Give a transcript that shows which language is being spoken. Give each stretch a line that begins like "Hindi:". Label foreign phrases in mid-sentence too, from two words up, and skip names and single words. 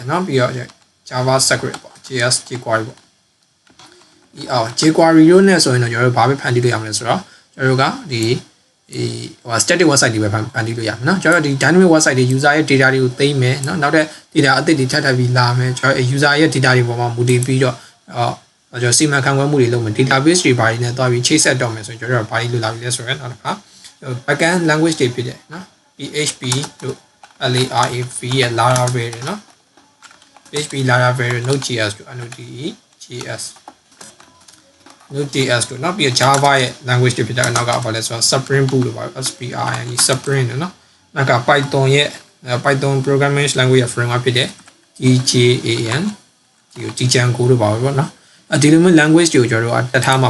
Burmese: နော်ပြီးတော့ JavaScript ပေါ့ JS jQuery ပေါ့jQuery တို့နဲ့ဆိုရင်တော့ကျွန်တော်တို့ဘာပဲဖန်တီးလို့ရမလဲဆိုတော့ကျွန်တော်တို့ကဒီ
English: static website
Burmese: တွေပဲဖန်တီးလို့ရမယ်နော်ကျွန်တော်တို့ဒီ
English: dynamic website
Burmese: တွေ user ရဲ့ data တွေကိုသိမ်းမယ်နော်နောက်တဲ့ data အသစ်တွေထပ်ပြီးလာမယ်ကျွန်တော် user ရဲ့ data တွေပေါ်မှာမူတည်ပြီးတော့ကျွန်တော်စီမံခန့်ခွဲမှုတွေလုပ်မယ် database တွေဘာတွေနဲ့တွားပြီးချိတ်ဆက်တော့မယ်ဆိုရင်ကျွန်တော်တို့ဘာတွေလုပ်လာပြီလဲဆိုရင်နောက်တစ်ခါ
English: backend language
Burmese: တွေဖြစ်တယ်နော် PHP တို့ LARAV ရဲ့ Laravel တွေနော် PHP Laravel Node.js တို့ Node.js တို့နောက်ပြီး Java ရဲ့ language တွေဖြစ်တဲ့အနောက်ကဘာလဲဆိုတော့ Spring Boot လို့ပါ SPRING Spring နော်နောက်က Python ရဲ့ Python
English: programming language
Burmese: ရဲ့ framework ဖြစ်တဲ့ DJAN ဒီ Django တို့ပါပဲပေါ့နော်ဒီလိုမျိုး language တွေကိုကျွန်တော်တို့တက်ထားမှာ